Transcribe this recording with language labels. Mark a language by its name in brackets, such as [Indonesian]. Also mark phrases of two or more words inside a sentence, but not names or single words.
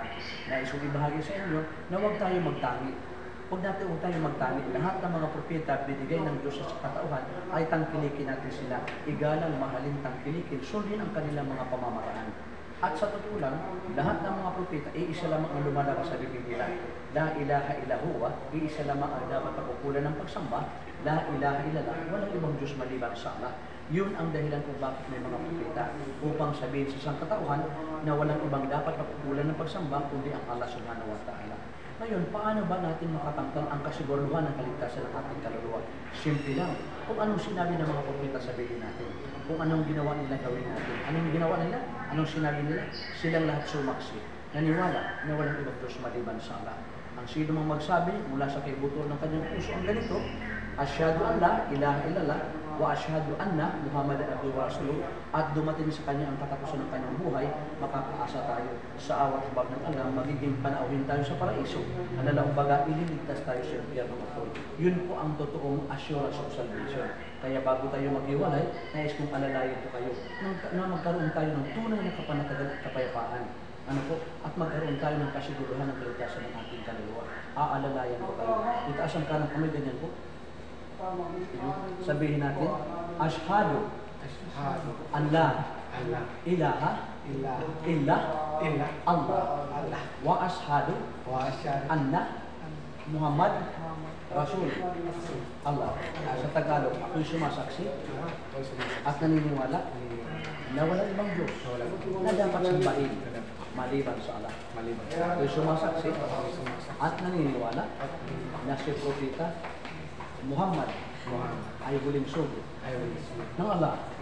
[Filipino] Nais kong ibahagi sa inyo na huwag tayo magtangi. Huwag tayo magtangi. Lahat ng mga propeta binigay ng Diyos sa katauhan ay tangkilikin natin sila. Igalang, mahalin, tangkilikin, sundin ang kanilang mga pamamaraan. At sa totoo lang, lahat ng mga propeta, iisa lamang ang lumalabas sa bibig nila. [Arabic] لا إله إلا هو, [Filipino] iisa lamang ang dapat pagkukulan ng pagsamba. [Arabic] لا إله إلا الله, [Filipino] walang ibang Diyos maliban sa Allah. Yun ang dahilan kung bakit may mga propeta, upang sabihin sa sangkatauhan na walang ibang dapat pagkukulan ng pagsamba kundi ang [Arabic] الله سبحانه وتعالى. [Filipino] Ngayon, paano ba natin makatangkal ang kasiguruhan ng kaligtasan ng ating kaluluwa? Simple lang. Kung anong sinabi ng mga propeta, sabihin natin. Kung anong ginawa nila, gawin natin. Anong ginawa nila? Anong sinabi nila? Silang lahat sumaksi. Naniwala na walang ibang Diyos maliban sa Allah. Ang sino mang magsabi mula sa kaibuto ng kanyang puso ang ganito, [Arabic] أشهد أن لا إله إلا الله وأشهد أن محمدا عبده ورسوله, [Filipino] at dumating sa kanya ang katapusan ng kanyang buhay, makakaasa tayo sa awat habag ng Allah, magiging panauhin tayo sa paraiso. Kumbaga, ililigtas tayo sa impyerno ng apoy. Yun po ang totoong [English] assurance of salvation. [Filipino] Kaya bago tayo maghiwalay, nais kong alalayan po kayo na magkaroon tayo ng tunay na kapanatagan at kapayapaan. Ano po? At magkaroon tayo ng kasiguruhan ng kaligtasan ng ating kaluluwa. Aalalayan po tayo. Itaas ang kanang kamay, ganyan po. Sabihin natin, [Arabic] أشهد أن لا إله إلا الله وأشهد أن محمد رسول الله. [Filipino] Sa Tagalog, ako'y sumasaksi at naniniwala na walang ibang Diyos na dapat sambahin maliban sa Allah. Ako'y sumasaksi at naniniwala na si Propeta Muhammad ay huling sugo ng Allah.